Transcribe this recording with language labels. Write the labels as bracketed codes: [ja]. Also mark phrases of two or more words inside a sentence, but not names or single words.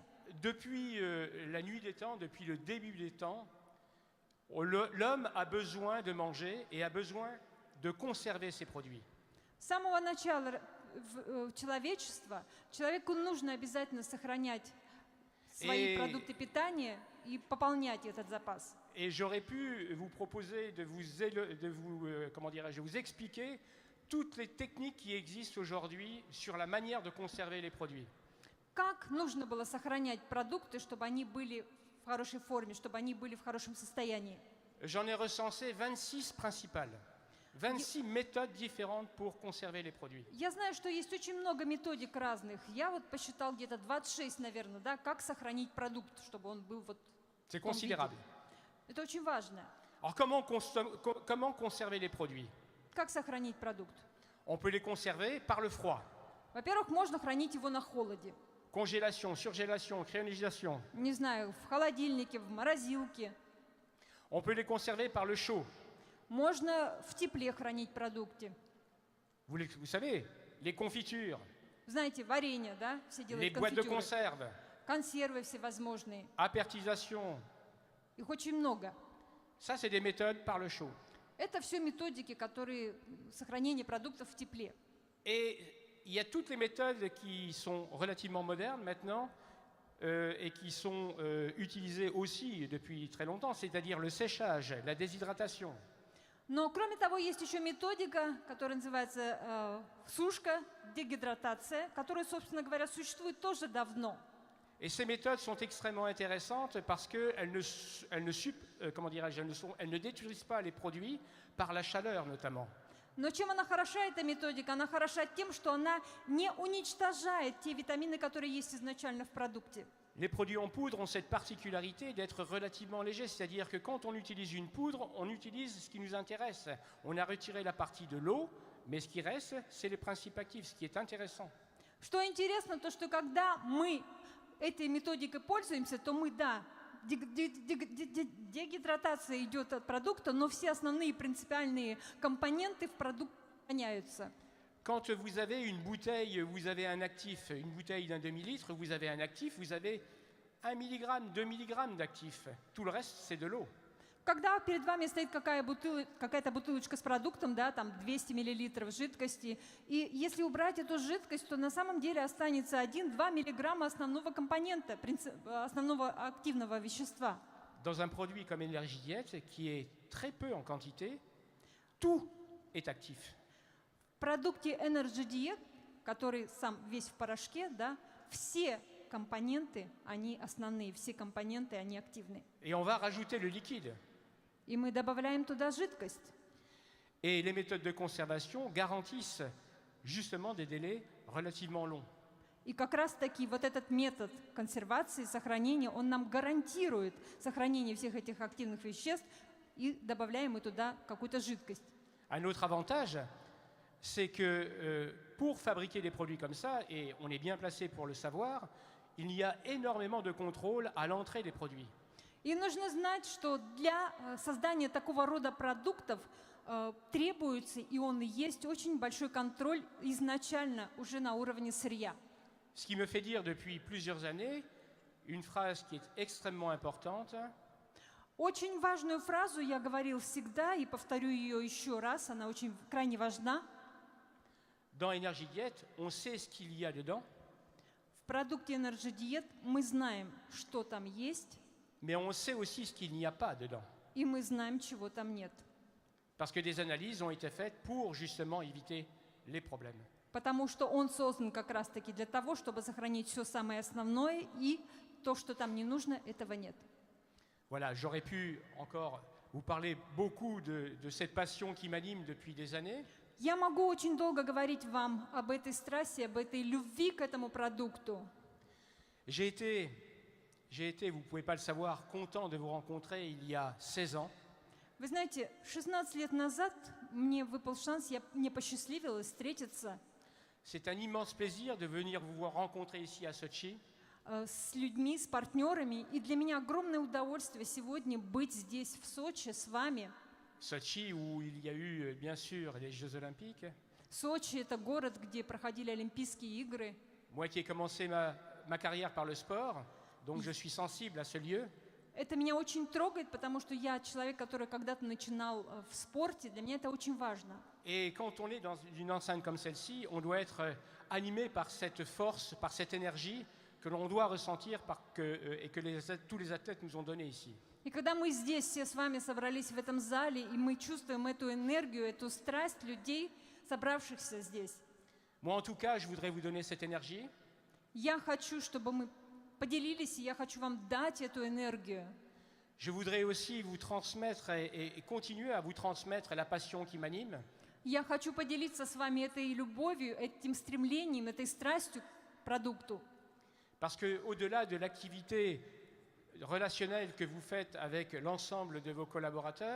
[fr] Depuis la nuit des temps, depuis le début des temps, l'homme a besoin de manger et a besoin de conserver ses produits. [ru] С самого начала человечества человеку нужно обязательно сохранять свои продукты питания и пополнять этот запас. [fr] Et j'aurais pu vous proposer de vous expliquer toutes les techniques qui existent aujourd'hui sur la manière de conserver les produits. [ru] Как нужно было сохранять продукты, чтобы они были в хорошей форме, чтобы они были в хорошем состоянии? [fr] J'en ai recensé 26 principales, 26 méthodes différentes pour conserver les produits. [ru] Я знаю, что есть очень много методик разных. Я вот посчитал где-то 26, наверное, да, как сохранить продукт, чтобы он был вот в [fr] C'est [ru] том виде. [fr] considérable. [ru] Это очень важно. [fr] Alors comment conserver les produits? [ru] Как сохранить продукт? [fr] On peut les conserver par le froid. [ru] Во-первых, можно хранить его на холоде. [fr] Congélation, surgélation, cryogénisation. [ru] Не знаю, в холодильнике, в морозилке. [fr] On peut les conserver par le chaud. [ru] Можно в тепле хранить продукты. [fr] Vous savez, les confitures, [ru] Знаете, варенье, да? Все [fr] les [ru] делают [fr] boîtes de [ru] конфитюры. [fr] conserve, [ru] Консервы всевозможные. [fr] apertisation. [ru] Их очень много. [fr] Ça, c'est des méthodes par le chaud. [ru] Это все методики, которые сохранение продуктов в тепле. [fr] Et il y a toutes les méthodes qui sont relativement modernes maintenant et qui sont utilisées aussi depuis très longtemps, c'est-à-dire le séchage, la déshydratation. [ru] Но кроме того, есть еще методика, которая называется сушка, дегидратация, которая, собственно говоря, существует тоже давно. [fr] Et ces méthodes sont extrêmement intéressantes parce qu'elles ne détruisent pas les produits par la chaleur notamment. [ru] Но чем она хороша, эта методика? Она хороша тем, что она не уничтожает те витамины, которые есть изначально в продукте. [fr] Les produits en poudre ont cette particularité d'être relativement légers, c'est-à-dire que quand on utilise une poudre, on utilise ce qui nous intéresse. On a retiré la partie de l'eau, mais ce qui reste, c'est les principes actifs, ce qui est intéressant. [ru] Что интересно, то что когда мы этой методикой пользуемся, то мы, да, дегидратация идет от продукта, но все основные принципиальные компоненты в продукте сохраняются. [fr] Quand vous avez une bouteille, vous avez un actif, une bouteille d'un demi-litre, vous avez un actif, vous avez 1 mg, 2 mg d'actif. Tout le reste, c'est de l'eau. [ru] Когда перед вами стоит какая-то бутылочка с продуктом, да, там 200 мл жидкости, и если убрать эту жидкость, то на самом деле останется 1-2 мг основного компонента, основного активного вещества. [fr] Dans un produit comme Energy Diet, qui est très peu en quantité, tout est actif. [ru] В продукте Energy Diet, который сам весь в порошке, да, все компоненты, они основные, все компоненты, они активны. [fr] Et on va rajouter le liquide. [ru] И мы добавляем туда жидкость. [fr] Et les méthodes de conservation garantissent justement des délais relativement longs. [ru] И как раз-таки вот этот метод консервации, сохранения, он нам гарантирует сохранение всех этих активных веществ, и добавляем мы туда какую-то жидкость. [fr] Un autre avantage, c'est que pour fabriquer des produits comme ça, et on est bien placé pour le savoir, il y a énormément de contrôle à l'entrée des produits. [ru] И нужно знать, что для создания такого рода продуктов требуется, и он есть, очень большой контроль изначально уже на уровне сырья. [fr] Ce qui me fait dire depuis plusieurs années une phrase qui est extrêmement importante. [ru] Очень важную фразу я говорил всегда, и повторю ее еще раз, она очень крайне важна. [fr] Dans Energy Diet, on sait ce qu'il y a dedans. [ru] В продукте Energy Diet мы знаем, что там есть, [fr] mais on sait aussi ce qu'il n'y a pas dedans. [ru] и мы знаем, чего там нет. [fr] Parce que des analyses ont été faites pour justement éviter les problèmes. [ru] Потому что он создан как раз-таки для того, чтобы сохранить все самое основное, и то, что там не нужно, этого нет. [fr] Voilà, j'aurais pu encore vous parler beaucoup de cette passion qui m'anime depuis des années. [ru] Я могу очень долго говорить вам об этой страсти, об этой любви к этому продукту. [fr] J'ai été, vous ne pouvez pas le savoir, content de vous rencontrer il y a 16 ans. [ru] Вы знаете, 16 лет назад мне выпал шанс, мне посчастливилось встретиться [fr] C'est un immense plaisir de venir vous voir rencontrer ici à Sotchi. [ru] с людьми, с партнерами. И для меня огромное удовольствие сегодня быть здесь, в Сочи, с вами. [fr] Sotchi où il y a eu bien sûr les Jeux Olympiques. [ru] Сочи – это город, где проходили Олимпийские игры. [fr] Moi qui ai commencé ma carrière par le sport, donc je suis sensible à ce lieu. [ru] Это меня очень трогает, потому что я человек, который когда-то начинал в спорте. Для меня это очень важно. [fr] Et quand on est dans une enceinte comme celle-ci, on doit être animé par cette force, par cette énergie que l'on doit ressentir et que tous les athlètes nous ont donnée ici. [ru] И когда мы здесь все с вами собрались в этом зале, и мы чувствуем эту энергию, эту страсть людей, собравшихся здесь, [fr] Moi, en tout cas, je voudrais vous donner cette énergie. [ru] я хочу, чтобы мы поделились, и я хочу вам дать эту энергию. [fr] Je voudrais aussi vous transmettre et continuer à vous transmettre la passion qui m'anime. [ru] Я хочу поделиться с вами этой любовью, этим стремлением, этой страстью к продукту. [fr] Parce qu'au-delà de l'activité relationnelle que vous faites avec l'ensemble de vos collaborateurs,